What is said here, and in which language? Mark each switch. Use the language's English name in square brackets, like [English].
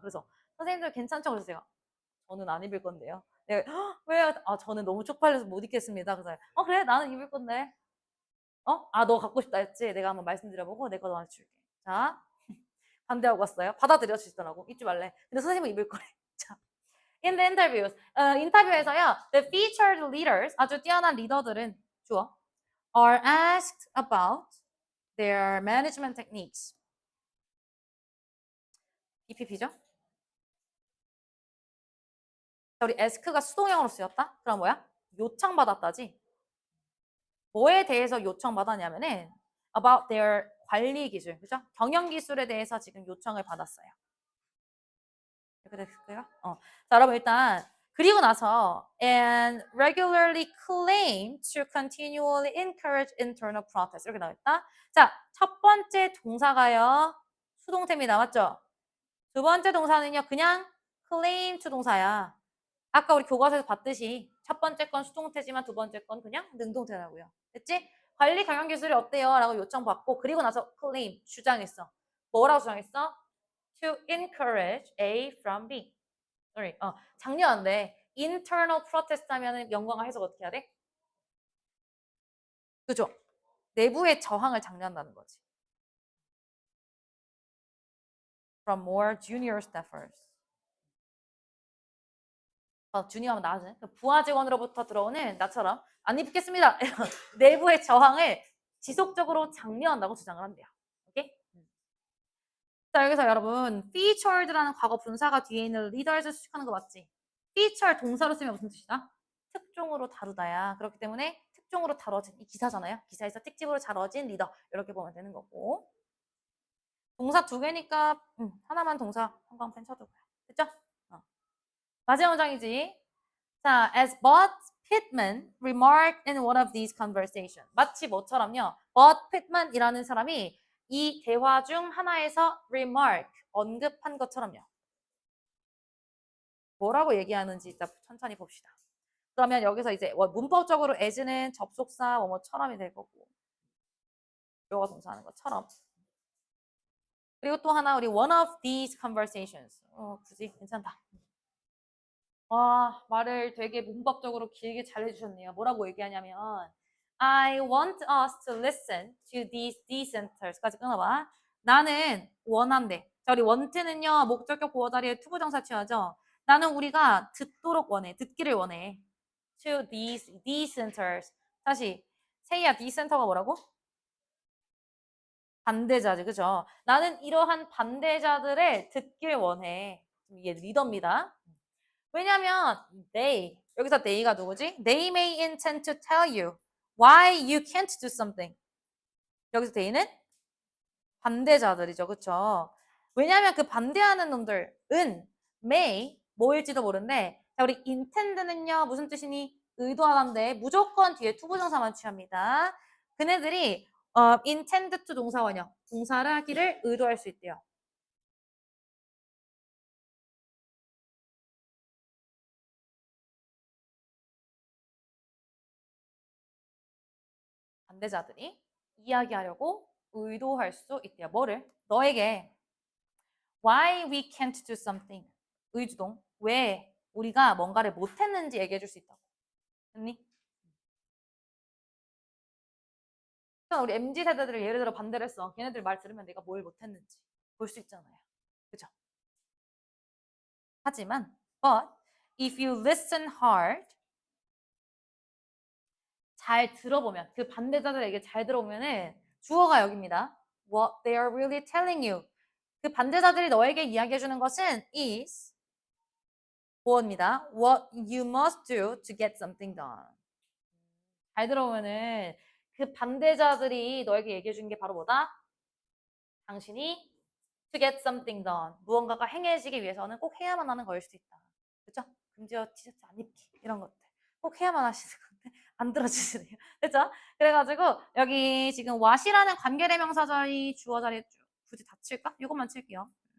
[Korean] 그래서 선생님들 괜찮죠? 그러세요. 저는 안 입을 건데요. 네, 왜요? 저는 너무 쪽팔려서 못 입겠습니다. 그래서 그래 나는 입을 건데. 너 갖고 싶다 했지? 내가 한번 말씀드려보고 내 거 너한테 줄게. 자, 반대하고 왔어요. 받아들여 주시더라고. 입지 말래. 근데 선생님은 입을 거래. [English] 자, in the interviews. [Korean] 인터뷰에서요. [English] The featured leaders, [Korean] 아주 뛰어난 리더들은 주어 [English] are asked about their management techniques. [Korean] BPP죠? 우리 ask가 수동형으로 쓰였다? 그럼 뭐야? 요청받았다지. 뭐에 대해서 요청받았냐면은 [English] about their [Korean] 관리 기술, 그죠? 경영 기술에 대해서 지금 요청을 받았어요. 이렇게 됐을까요? 자, 여러분 일단 그리고 나서 [English] and regularly claim to continually encourage internal protest [Korean] 이렇게 나왔다. 자, 첫 번째 동사가요. 수동태입니 나왔죠? 두 번째 동사는요. 그냥 claim to 동사야. 아까 우리 교과서에서 봤듯이 첫 번째 건 수동태지만 두 번째 건 그냥 능동태라고요. 됐지? 관리 경영 기술이 어때요? 라고 요청받고 그리고 나서 claim 주장했어. 뭐라고 주장했어? [English] To encourage A from B. Sorry. [Korean] 장려한데 [English] internal protest [Korean] 하면은 영광화 해석 어떻게 해야 돼? 그죠? 내부의 저항을 장려한다는 거지. [English] From more junior staffers. [Korean] 주니어하면 낮은 부하 직원으로부터 들어오는 나처럼 안 입겠습니다. 내부의 저항을 지속적으로 장려한다고 주장을 한대요. 오케이? 자, 여기서 여러분 featured라는 과거 분사가 뒤에 있는 leaders를 수식하는 거 맞지? feature 동사로 쓰면 무슨 뜻이다? 특종으로 다루다야. 그렇기 때문에 특종으로 다뤄진 이 기사잖아요. 기사에서 특집으로 다뤄진 리더 이렇게 보면 되는 거고 동사 두 개니까 하나만 동사 한광펜 쳐두고요. 됐죠? 마지막 문장이지. [English] 자, as Bud Pittman remarked in one of these conversations. [Korean] 마치 뭐처럼요. Bud Pittman이라는 사람이 이 대화 중 하나에서 remark, 언급한 것처럼요. 뭐라고 얘기하는지 일단 천천히 봅시다. 그러면 여기서 이제 문법적으로 as는 접속사 뭐뭐처럼이 될 거고 요가 동사하는 것처럼. 그리고 또 하나 우리 [English] one of these conversations. [Korean] 굳이 괜찮다. 와, 말을 되게 문법적으로 길게 잘 해주셨네요. 뭐라고 얘기하냐면 [English] I want us to listen to these decenters [Korean] 까지 끊어봐. 나는 원한대. 자, 우리 want는요. 목적격 보호 자리에 투부정사 취하죠. 나는 우리가 듣도록 원해. 듣기를 원해. [English] To these decenters. [Korean] 다시 세이야 decenter가 뭐라고? 반대자들, 그죠? 나는 이러한 반대자들을 듣길 원해. 이게 리더입니다. 왜냐면 여기서 they가 누구지? [English] They may intend to tell you why you can't do something. [Korean] 여기서 they는 반대자들이죠, 그쵸? 왜냐면 그 반대하는 놈들은 may 뭐일지도 모르는데, 자, 우리 intend는요 무슨 뜻이니? 의도하는데 무조건 뒤에 투부정사만 취합니다. 그네들이 intend to 동사원형 동사를 하기를 의도할 수 있대요. 반대자들이 이야기하려고 의도할 수 있대요. 뭐를? 너에게 [English] why we can't do something. [Korean] 의주동. 왜 우리가 뭔가를 못했는지 얘기해 줄 수 있다고. 됐니? 우리 MZ 세대들을 예를 들어 반대를 했어. 걔네들 말 들으면 내가 뭘 못했는지 볼 수 있잖아요. 그죠? 하지만 [English] but if you listen hard [Korean] 잘 들어보면 그 반대자들에게 잘 들어보면은 주어가 여기입니다. [English] What they are really telling you. [Korean] 그 반대자들이 너에게 이야기해 주는 것은 is 보어입니다. [English] What you must do to get something done. [Korean] 잘 들어보면은 그 반대자들이 너에게 얘기해 준 게 바로 뭐다? 당신이 [English] to get something done. [Korean] 무언가가 행해지기 위해서는 꼭 해야만 하는 거일 수도 있다. 그죠? 금지어 티셔츠 안 입기 이런 것들. 꼭 해야만 하시는 건데 안 들어주시네요. 그죠? 그래가지고 여기 지금 what이라는 관계대명사 자리 주어 자리에 굳이 다 칠까? 이것만 칠게요.